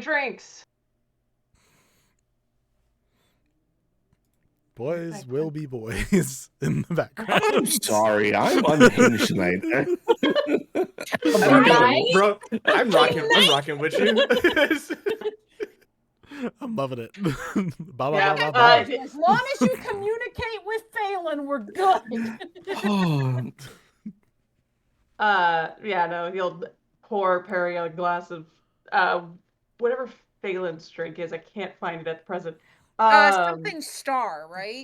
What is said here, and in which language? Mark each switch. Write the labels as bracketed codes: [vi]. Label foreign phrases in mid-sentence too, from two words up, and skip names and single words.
[en] Boys will be boys in the background. I'm sorry. I'm unhinged tonight. Bro, I'm rocking with you. I'm loving it. Ba, ba, Yeah, ba, ba, ba. As long as you communicate with Phailyn, we're good. Yeah, no, he'll pour Perry a glass of whatever Phaelyn's drink is. I can't find it at present. Something star, right?